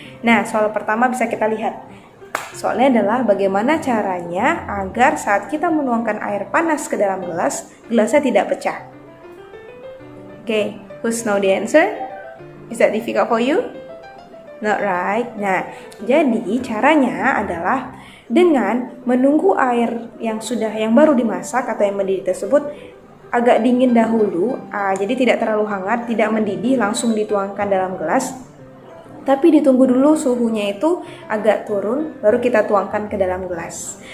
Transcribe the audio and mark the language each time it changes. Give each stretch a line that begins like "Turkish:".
Indonesian: Nah, soal pertama bisa kita lihat. Soalnya adalah bagaimana caranya agar saat kita menuangkan air panas ke dalam gelas, gelasnya tidak pecah.
English: Okay, who's know the answer? Is that difficult for you? Not right.
Indonesian: Nah, jadi caranya adalah dengan menunggu air yang baru dimasak atau yang mendidih tersebut agak dingin dahulu. Jadi tidak terlalu hangat, tidak mendidih, langsung dituangkan dalam gelas. Tapi ditunggu dulu suhunya itu agak turun, baru kita tuangkan ke dalam gelas.